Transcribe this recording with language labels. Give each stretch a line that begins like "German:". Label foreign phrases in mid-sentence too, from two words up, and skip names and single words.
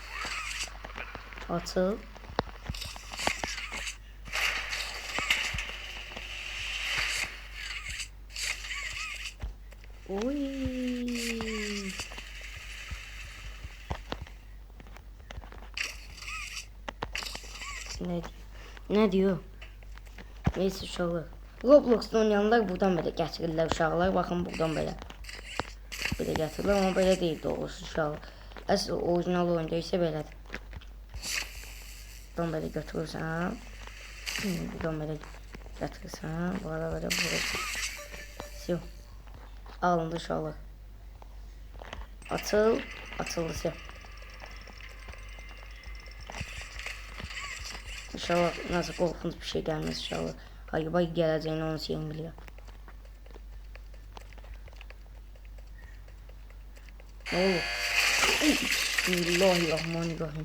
Azerbaijani: Atıl. Oy.
Turkish: Ne diyor?
Azerbaijani: Neyse uşaqlar. Roblox'da oynayanlar buradan belə gətirirlər uşaqlar. Baxın buradan belə. Belə gətirirlər amma belə deyil doğrusu uşaqlar. Əsl orijinal oyunda isə belədir. Buradan belə götürürsən. Buradan belə gətirirsən. Burada belə vurursan. Siyo. Alındı uşaqlar. Atıldı siyo.
Turkish: İnşallah nasıl korkunç bir şey gelmez inşallah. Hayır bak geleceğini onu sen biliyor. Ne olur?
Arabic: Bismillahirrahmanirrahim.